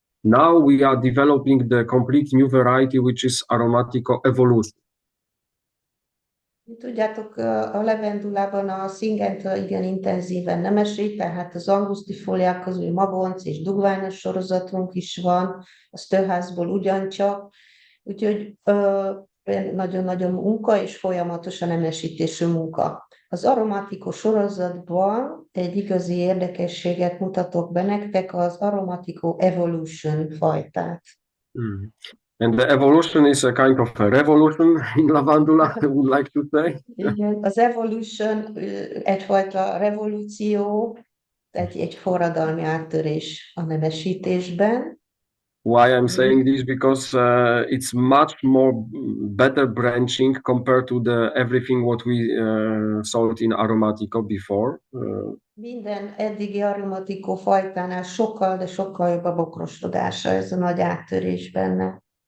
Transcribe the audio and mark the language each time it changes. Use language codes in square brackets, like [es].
[en] Now we are developing the complete new variety, which is Aromatico Evolution. [hu] Tudjátok, a levendulában a Syngenta igen intenzíven nemesít, tehát az angusztifóliák közül magonc és dugványos sorozatunk is van, a sztőházból ugyancsak, úgyhogy nagyon-nagyon munka és folyamatosan nemesítésű munka. Az Aromatico sorozatban egy igazi érdekességet mutatok be nektek, az Aromatico Evolution fajtát. [en] And the evolution is a kind of a revolution in Lavandula, I would like to say. [hu] Igen, az Evolution egyfajta revolúció, egy forradalmi áttörés a nemesítésben. [en] Why I'm saying this? Because it's much more better branching compared to the everything what we sold in Aromatico before. [hu] Minden eddigi Aromatico fajtánál sokkal, de sokkal jobb a bokrosodása, ez a nagy áttörés benne.